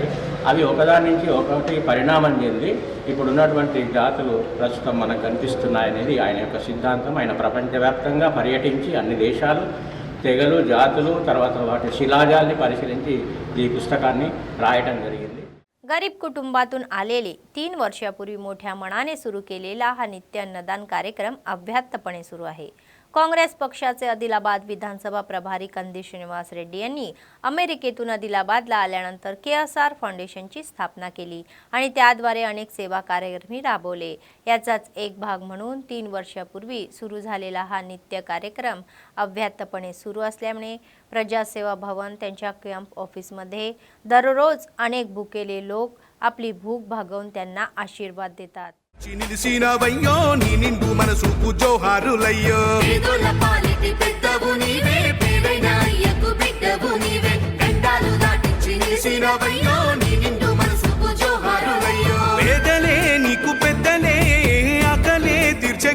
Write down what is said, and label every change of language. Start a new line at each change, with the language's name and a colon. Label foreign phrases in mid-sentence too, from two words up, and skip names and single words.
Telugu: అవి ఒకదాని నుంచి ఒకటి పరిణామం చెంది ఇప్పుడు ఉన్నటువంటి జాతులు ప్రస్తుతం మనకు కనిపిస్తున్నాయనేది ఆయన యొక్క సిద్ధాంతం. ఆయన ప్రపంచవ్యాప్తంగా పర్యటించి అన్ని దేశాలు, తెగలు, जातुलु తర్వాత వాటి శిలాజాల్ని పరిశీలించి ఈ పుస్తకాన్ని రాయడం జరిగింది.
Marathi: गरीब कुटुंबातून आलेले 3 वर्षापूर्वी मोठ्या मनाने सुरू केलेला हा नित्य अन्नदान कार्यक्रम अभ्यासपणे सुरू आहे. काँग्रेस पक्षाचे आदिलाबाद विधानसभा प्रभारी कंदी श्रीनिवास रेड्डी यांनी अमेरिकेतून आदिलाबादला आल्यानंतर केएसआर फाउंडेशनची स्थापना केली आणि त्याद्वारे अनेक सेवा कार्यक्रम राबवले. याचाच एक भाग म्हणून 3 वर्षापूर्वी सुरू झालेला हा नित्य कार्यक्रम अभ्यासपणे सुरू असल्यामुळे प्रजासेवा भवन त्यांच्या
English: camp office
Marathi: दररोज अनेक भुकेले लोक आपली भूक भागवून त्यांना आशीर्वाद देतात.
Telugu: నిలిసినవయ్యో నీ నిండు మనసుకు జోహారులయ్యో పేదోళ్ళ పాలిటి పెద్దవు నీవే పేదైన అయ్యకు బిడ్డవు నీవే గండాలు దాటించి నిలిసినవయ్యో నీ నిండు మనసుకు జోహారులయ్యో పేదలే నీకు పెద్దలే ఆకలే తీర్చే